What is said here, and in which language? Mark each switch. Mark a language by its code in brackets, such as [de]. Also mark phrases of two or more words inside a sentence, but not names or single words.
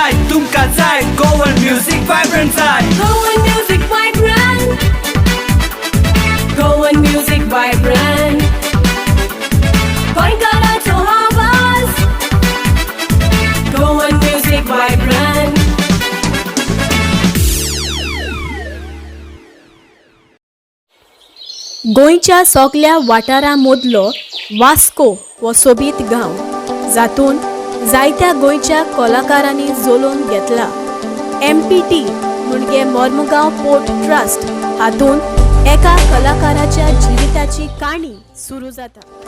[kok] तुमका जाय [en] Goan music vibrant [kok] जाय [en] Goan music vibrant. Goan music vibrant. [kok] गोंयकारांचो आवाज. [en] Goan music vibrant. [kok] गोंयच्या सगळ्या वाठारां मदलो वास्को हो सोबीत गांव जातून जायत्या गोंयच्या कलाकारांनी जोडून घेतला. MPT म्हणजे मोर्मुगांव पोर्ट ट्रस्ट हातून एका कलाकाराच्या जिविताची काणी सुरू जाता.